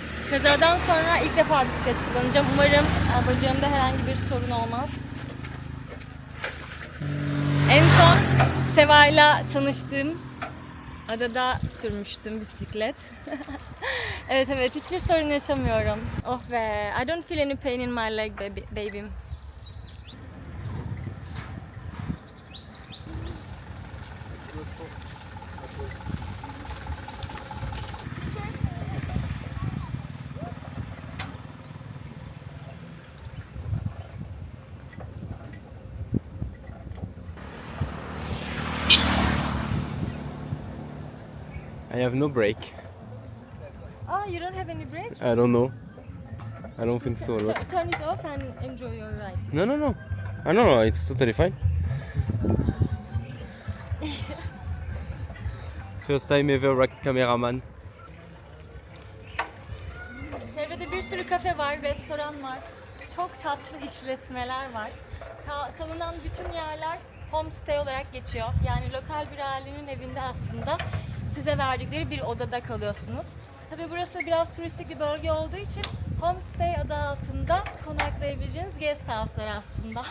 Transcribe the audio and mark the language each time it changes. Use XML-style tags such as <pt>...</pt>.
<tr>Kazadan sonra ilk defa bisiklet kullanacağım. Umarım bacağımda herhangi bir sorun olmaz. En son Seva'yla tanıştığım adada sürmüştüm bisiklet. evet hiçbir sorun yaşamıyorum.</tr> <en>Oh be, I don't feel any pain in my leg baby. I have no brake. Oh, you don't have any brake? I don't know. I don't think so. So turn it off and enjoy your ride. No. No, it's totally fine. First time ever cameraman.</en> <tr>Çevrede bir sürü kafe var, restoran var. Çok tatlı işletmeler var. Kalınan bütün yerler homestay olarak geçiyor. Yani lokal bir ailenin evinde aslında size verdikleri bir odada kalıyorsunuz. Tabii burası biraz turistik bir bölge olduğu için homestay adı altında konaklayabileceğiniz guest house'lar aslında.</tr>